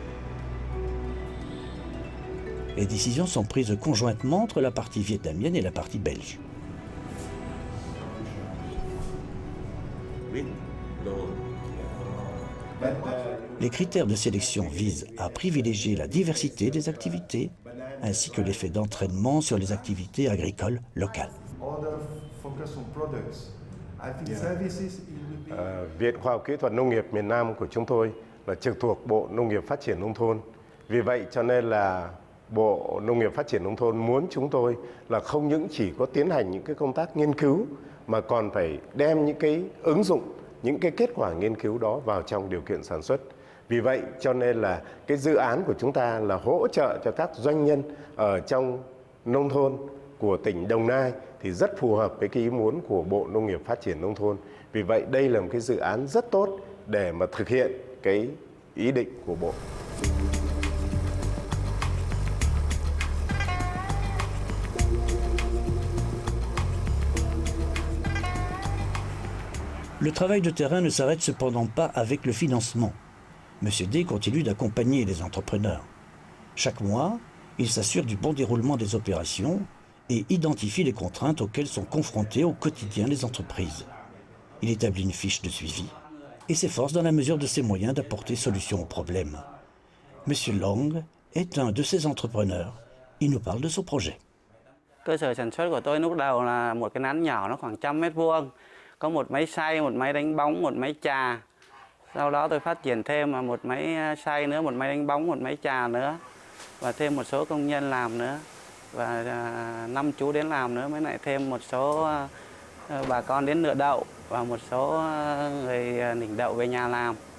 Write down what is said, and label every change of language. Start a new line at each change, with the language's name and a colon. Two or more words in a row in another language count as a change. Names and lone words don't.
French: Les décisions sont prises conjointement entre la partie vietnamienne et la partie belge. Les critères de sélection visent à privilégier la diversité des activités ainsi que l'effet d'entraînement sur les activités agricoles locales.
Vietnamese: Viện Khoa học Kỹ thuật Nông nghiệp miền Nam của chúng tôi là trực thuộc Bộ Nông nghiệp Phát triển Nông thôn. Vì vậy cho nên là Bộ Nông nghiệp Phát triển Nông thôn muốn chúng tôi là không những chỉ có tiến hành những cái công tác nghiên cứu mà còn phải đem những cái ứng dụng, những cái kết quả nghiên cứu đó vào trong điều kiện sản xuất. Vì vậy cho nên là cái dự án của chúng ta là hỗ trợ cho các doanh nhân ở trong nông thôn của tỉnh Đồng Nai thì rất phù hợp với cái ý muốn của Bộ Nông nghiệp Phát triển Nông thôn. Vì vậy đây là một cái dự án rất tốt để mà thực hiện cái ý định của Bộ.
French: Le travail de terrain ne s'arrête cependant pas avec le financement. M. D continue d'accompagner les entrepreneurs. Chaque mois, il s'assure du bon déroulement des opérations et identifie les contraintes auxquelles sont confrontées au quotidien les entreprises. Il établit une fiche de suivi et s'efforce dans la mesure de ses moyens d'apporter solution aux problèmes. M. Long est un de ces entrepreneurs. Il nous parle de son projet.
Vietnamese: Cơ sở sản xuất của tôi lúc đầu là một cái nán nhỏ, nó khoảng 100 mét vuông. Có một máy xay, một máy đánh bóng, một máy trà. Sau đó tôi phát triển thêm một máy xay nữa, một máy đánh bóng, một máy trà nữa. Và thêm một số công nhân làm nữa. Và 5 chú đến làm nữa, mới lại thêm một số bà con đến nựa đậu và một số người nỉnh đậu về nhà làm.